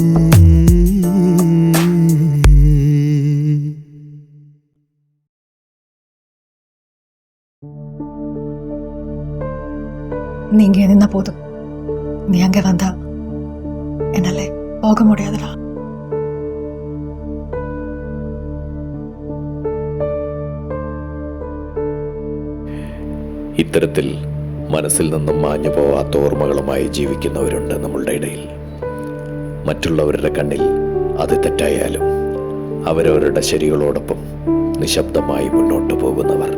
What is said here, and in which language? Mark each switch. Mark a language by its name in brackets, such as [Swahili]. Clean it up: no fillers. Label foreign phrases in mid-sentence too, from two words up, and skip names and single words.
[Tamil] நீங்க இருந்தா போதும். நீ அங்க வந்தா என்னால போக முடியாதுடா. [Malayalam] ഇത്തരത്തിൽ മനസ്സിൽ നിന്നും മാഞ്ഞു പോവാത്ത ഓർമ്മകളുമായി ജീവിക്കുന്നവരുണ്ട് നമ്മളുടെ ഇടയിൽ. മറ്റുള്ളവരുടെ കണ്ണിൽ അത് തെറ്റായാലും അവരവരുടെ ശരികളോടൊപ്പം നിശബ്ദമായി മുന്നോട്ട് പോകുന്നവർ.